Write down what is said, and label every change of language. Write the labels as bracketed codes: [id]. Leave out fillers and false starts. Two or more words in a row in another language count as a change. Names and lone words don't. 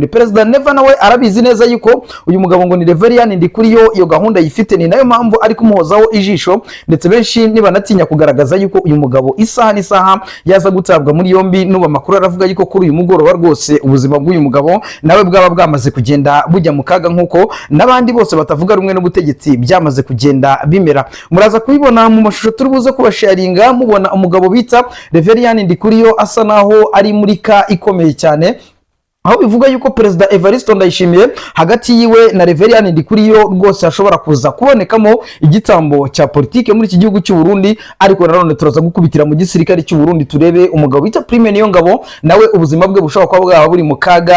[rw] Perezida Neva nawe arabizi neza yuko uyu mugabo ngo ni Reverien Ndikuriyo iyo gahunda yifite, ni nayo mpamvu ari kumuhozaho ijisho, ndetse benshi nibanatinya kugaragaza yuko uyu mugabo isaha n'isaha yaza gutabwa muri yombi. Nuba amakuru aravuga yuko kuri uyu mugoroba rwose ubuzima bw'uyu mugabo nawe bwaba bwamaze kugenda bujya mu kaga, nkuko n'abandi bose batavuga rumwe n'ubutegetsi byamaze kugenda bimera. Muraza kubibona mu mashusho turi buze kubasharinga, mubona umugabo bita Reverien Ndikuriyo asa naho ari muri ka ikomeye cyane, aho bivuga yuko Perezida Evariste Ndayishimiye hagati yiwe na Reverien Ndikuriyo rwose hashobora kuza kubonekamo igitambo cya politike muri iki gihugu cy'u Burundi. Ariko nanone turaza gukubitira mu gisirikare cy'u Burundi turebe umugabo bita Prime Niyongabo nawe ubuzima bwe bushobora kuba bwaba buri mu kaga.